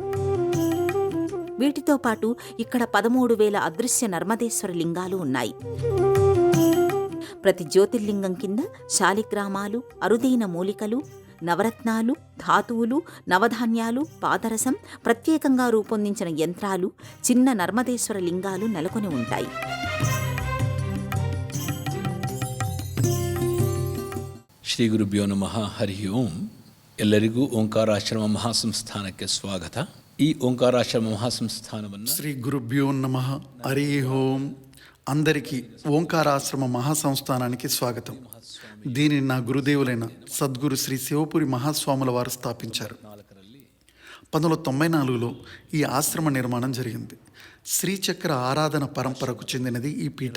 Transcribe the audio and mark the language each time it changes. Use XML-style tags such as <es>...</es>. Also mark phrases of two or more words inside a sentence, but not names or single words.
<te>వీటితో పాటు ఇక్కడ 13,000 అదృశ్య నర్మదేశ్వర లింగాలు ఉన్నాయి. ప్రతి జ్యోతిర్లింగం కింద శాలిగ్రామాలు, అరుదైన మూలికలు, నవరత్నాలు, ధాతువులు, నవధాన్యాలు, పాదరసం, ప్రత్యేకంగా రూపొందించిన యంత్రాలు, చిన్న నర్మదేశ్వర లింగాలు నెలకొని ఉంటాయి.</te> <sa>ಶ್ರೀ ಗುರುಭ್ಯೋ ನಮಃ. ಹರಿ ಓಂ.</sa> <kn>ಎಲ್ಲರಿಗೂ ಓಂಕಾರಾಶ್ರಮ ಮಹಾಸಂಸ್ಥಾನಕ್ಕೆ ಸ್ವಾಗತ. ಈ ಓಂಕಾರಾಶ್ರಮ ಮಹಾಸಂಸ್ಥಾನವನ್ನು</kn> <sa>ಶ್ರೀ ಗುರುಭ್ಯೋ ನಮಃ. ಹರಿ ఓం.</sa> <te>అందరికీ ఓంకారాశ్రమ మహాసంస్థానానికి స్వాగతం. దీనిని నా గురుదేవులైన సద్గురు శ్రీ శివపురి మహాస్వాముల వారు స్థాపించారు. 1994లో ఈ ఆశ్రమ నిర్మాణం జరిగింది. శ్రీచక్ర ఆరాధన పరంపరకు చెందినది ఈ పీఠం.</te>